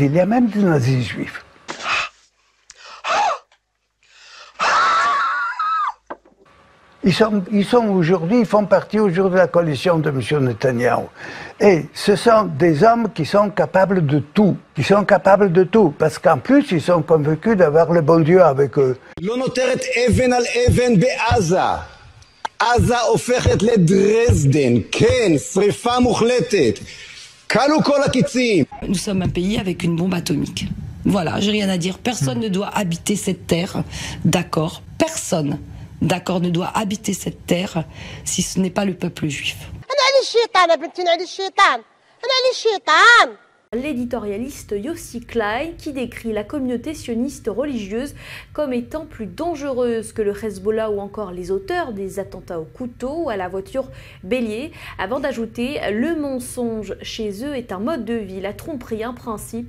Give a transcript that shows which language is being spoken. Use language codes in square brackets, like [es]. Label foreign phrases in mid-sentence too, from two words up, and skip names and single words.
[fr] Il y a même des nazis juifs. Ils sont aujourd'hui, ils font partie aujourd'hui de la coalition de M. Netanyahou. Et ce sont des hommes qui sont capables de tout. Qui sont capables de tout. Parce qu'en plus, ils sont convaincus d'avoir le bon Dieu avec eux. [he] עזה הופכת לדרזדן, כן, שריפה מוחלטת. כלו כל הקיצים. [fr] Nous sommes un pays avec une bombe atomique. Voilà, j'ai rien à dire. Personne ne doit habiter cette terre, d'accord. Personne, d'accord, ne doit habiter cette terre si ce n'est pas le peuple juif. L'éditorialiste Yossi Klein qui décrit la communauté sioniste religieuse comme étant plus dangereuse que le Hezbollah ou encore les auteurs des attentats au couteau ou à la voiture bélier, avant d'ajouter « Le mensonge chez eux est un mode de vie, la tromperie un principe.